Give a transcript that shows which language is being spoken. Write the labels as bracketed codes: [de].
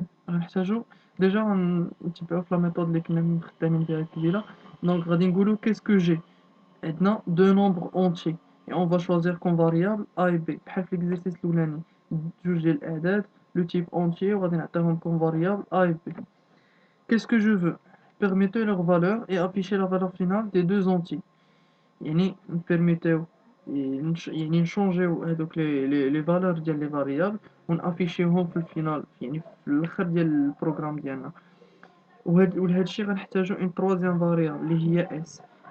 [ar] غنحتاجو ديجا غنتبعو في لا ميثود اللي كنا خدامين بها قبيله. دونك غادي نقولو كيسكو جي، عندنا دو نومبر اونتي [fr] et on va choisir comme variable a et b [ar] بحال في l'exercice الاولاني جوج ديال الاعداد لو تيب اونتي وغادي نعطيهم [fr] comme variable a et b. Qu'est-ce que je veux? Permettez leur valeur et afficher la valeur finale des deux entiers. [ar] يعني نبيرميتيو يعني نشونجيو هادوك لي فالور ديال لي فاريابل ونافيشيوهم في الفينال، يعني في الاخر ديال البروغرام ديالنا. ولهاد الشيء غنحتاجو اون تروازيام فاريابل اللي هي اس.